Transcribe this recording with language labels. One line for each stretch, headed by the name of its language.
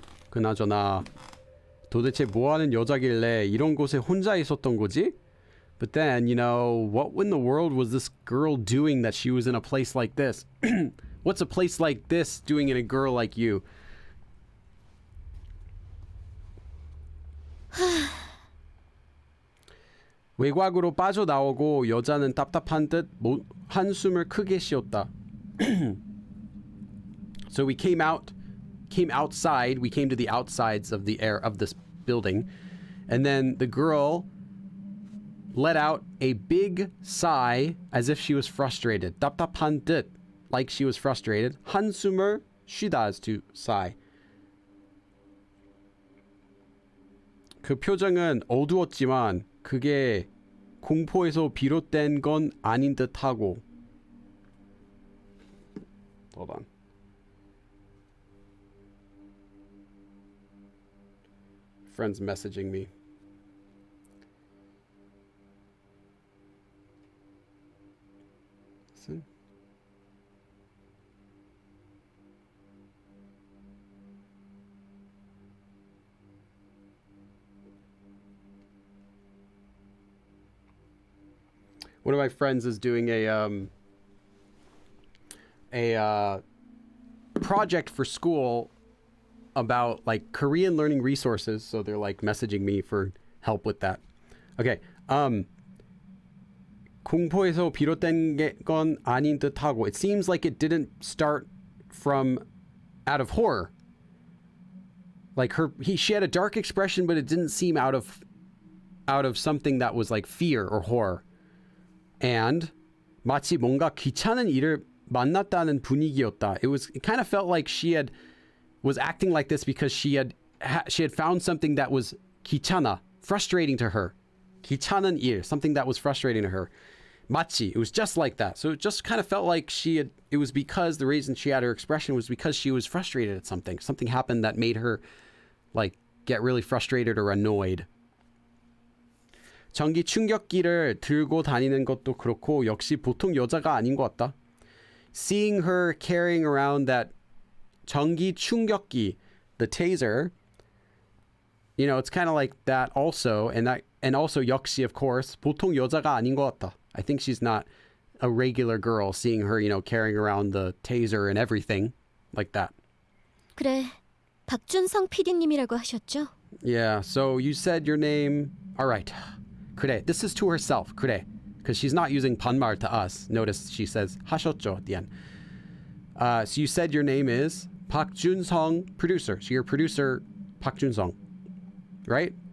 Korean: 그나저나 도대체 뭐하는 여자길래 이런 곳에 혼자 있었던 거지?
English: But then, what in the world was this girl doing that she was in a place like this? What's a place like this doing in a girl like you?
Korean: 외곽으로 빠져나오고 여자는 답답한 듯 한숨을 크게 쉬었다.
English: So we came outside. We came to the outsides of the air of this building, and then the girl let out a big sigh as if she was frustrated.
Korean: 답답한 듯,
English: like she was frustrated.
Korean: 한숨을 쉬다
English: is to sigh.
Korean: 그 표정은 어두웠지만 그게 공포에서 비롯된 건 아닌 듯하고.
English: Hold on. Friends messaging me. Listen. one of my friends is doing a project for school about like Korean learning resources. So they're like messaging me for help with that. Okay.
Korean: 공포에서 비롯된 건 아닌 듯하고.
English: It seems like it didn't start from out of horror. Like she had a dark expression, but it didn't seem out of something that was like fear or horror.
Korean: And 마치 뭔가 귀찮은 일을 만났다는 분위기였다.
English: It kind of felt like she was acting like this because she had found something that was 귀찮아, frustrating to her.
Korean: 귀찮은 일,
English: something that was frustrating to her. 마치, it was just like that. So it just kind of felt like it was because the reason she had her expression was because she was frustrated at something. Something happened that made her like get really frustrated or annoyed.
Korean: 전기 충격기를 들고 다니는 것도 그렇고 역시 보통 여자가 아닌 것 같다.
English: Seeing her carrying around that
Korean: 전기 충격기,
English: the taser, you know, it's kind of like that also, and also 역시, of course,
Korean: 보통 여자가 아닌 것 같다.
English: I think she's not a regular girl, seeing her, you know, carrying around the taser and everything like that.
Korean: 그래, 박준성 PD님이라고 하셨죠?
English: Yeah, so you said your name. All right. 그래, this is to herself. 그래, because she's not using 반말 to us. Notice she says 하셨죠 at the end. So you said your name is 박준성, producer. So you're producer 박준성, right?